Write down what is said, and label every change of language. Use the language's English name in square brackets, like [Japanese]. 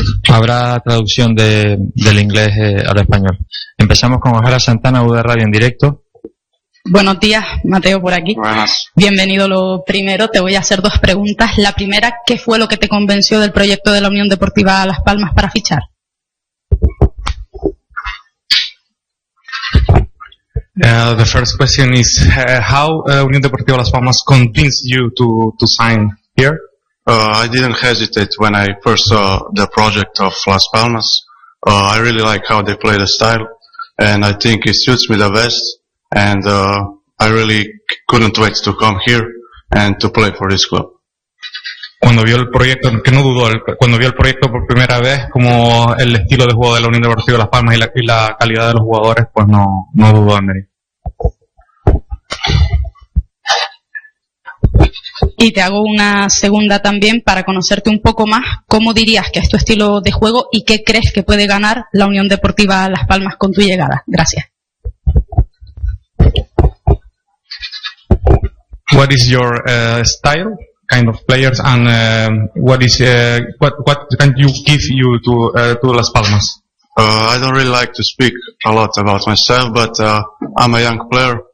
[Spanish] Habrá traducción del inglés al español. Empezamos con Ojara Santana, UD Radio en directo. Buenos días, Mateo, por aquí. Buenas. Bienvenido. Lo primero, te voy a hacer 2 preguntas. La primera, ¿qué fue lo que te convenció del proyecto de la Unión Deportiva Las Palmas para fichar? [English] The first question is how Unión Deportiva Las Palmas convinced you to sign here? I didn't hesitate when I first saw the project of Las Palmas. I really like how they play the style, and I think it suits me the best. And I really couldn't wait to come here and to play for this club. [Spanish] Cuando vio el proyecto, que no dudó, cuando vio el proyecto por primera vez, como el estilo de juego de la Unión Deportiva Las Palmas y la calidad de los jugadores, pues no dudó en él. Y te hago una segunda también para conocerte un poco más. ¿Cómo dirías que es tu estilo de juego y qué crees que puede ganar la Unión Deportiva Las Palmas con tu llegada? Gracias. [English] What is your style, kind of players, and what can you give you to Las Palmas? I don't really like to speak a lot about myself, but I'm a young player.